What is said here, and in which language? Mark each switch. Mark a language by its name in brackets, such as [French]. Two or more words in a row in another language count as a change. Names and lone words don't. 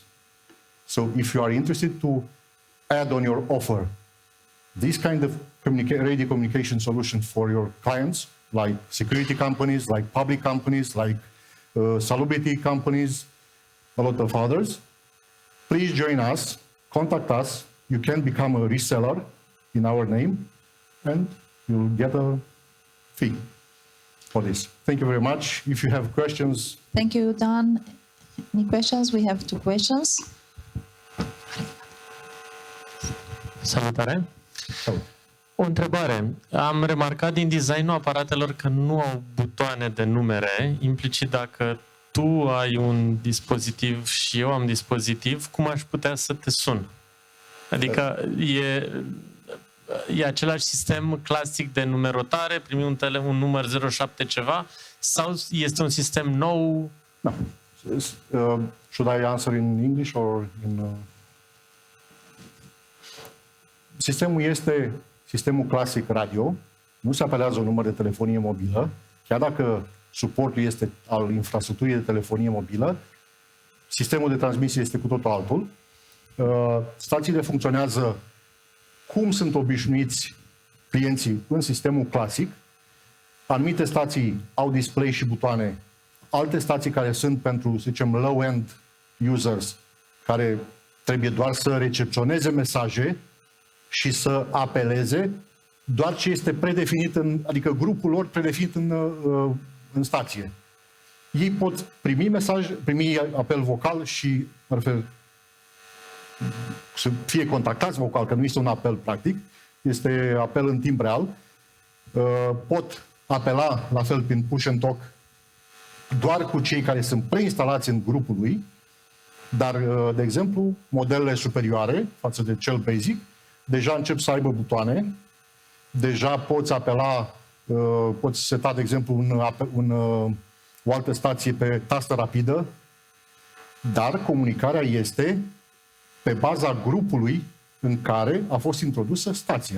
[English] So if you are interested to add on your offer this kind of radio communication solution for your clients, like security companies, like public companies, like salubrity companies, a lot of others, please join us, contact us. You can become a reseller in our name, and you'll get a fee for this. Thank you very much. If you have questions. Thank you, Dan. Any questions? We have 2 questions. [Romanian] Salutare! O întrebare. Am remarcat din designul aparatelor că nu au butoane de numere. Implicit, dacă tu ai un dispozitiv și eu am dispozitiv, cum aș putea să te sun? Adică e același sistem clasic de numerotare, primi un număr 07 ceva, sau este un sistem nou? No. [English] Should I answer in English or in... [Romanian] Sistemul este sistemul clasic radio, nu se apelează un număr de telefonie mobilă, chiar dacă suportul este al infrastructurii de telefonie mobilă, sistemul de transmisie este cu totul altul. Stațiile funcționează cum sunt obișnuiți clienții în sistemul clasic. Anumite stații au display și butoane, alte stații care sunt pentru, să zicem, [English] low-end users, [Romanian] care trebuie doar să recepționeze mesaje și să apeleze doar ce este predefinit, adică grupul lor predefinit în stație. Ei pot primi apel vocal și, mă refer, să fie contactați vocal, că nu este un apel practic, este apel în timp real. Pot apela la fel prin [English] push and talk [Romanian] doar cu cei care sunt preinstalați în grupul lui Dar, de exemplu, modelele superioare față de cel basic, deja încep să aibă butoane, deja poți apela, poți seta, de exemplu, o altă stație pe tastă rapidă, dar comunicarea este pe baza grupului în care a fost introdusă stația.